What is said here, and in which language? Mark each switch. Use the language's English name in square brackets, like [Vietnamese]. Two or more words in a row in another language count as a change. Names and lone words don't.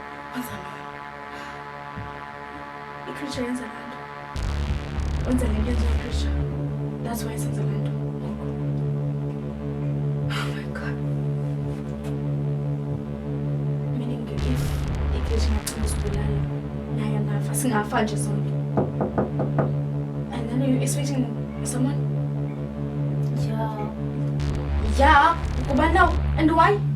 [Xhosa] I-creature yenza laa nto. Wenza le nto yenziwa yi-creature. [English] That's why [Xhosa] senza laa nto. [English] Oh my God. [Xhosa] Meaning if i-creature ingagcina usibulala, naye angafa, singafa nje sonke. [English] And then you're expecting someone? Yeah, kuba no. And why?